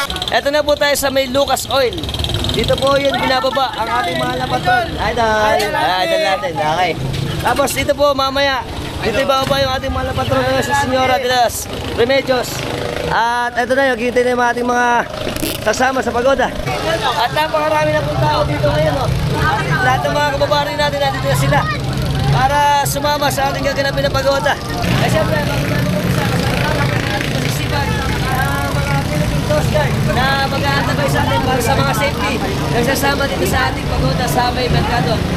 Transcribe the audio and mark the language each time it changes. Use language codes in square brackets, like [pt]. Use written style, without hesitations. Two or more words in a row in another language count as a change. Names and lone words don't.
[tl] Eto na po tayo sa may Lucas Oil. Dito po yun binababa ang ating mahal na patron. Idol. Idol natin. Okay. Tapos dito po mamaya. Dito ibababa yung ating mahal na patron na si Senyora de los Remedios. At eto na yung gintin na yung ating mga kasama sa pagoda. At napakarami na pong tao dito ngayon. Oh. At lahat ng mga kababari natin nandito na sila para sumama sa ating gaganapin na pagoda. At syempre, na mag-aantabay sa atin para sa mga safety nagsasama dito sa ating pagoda sa may merkado.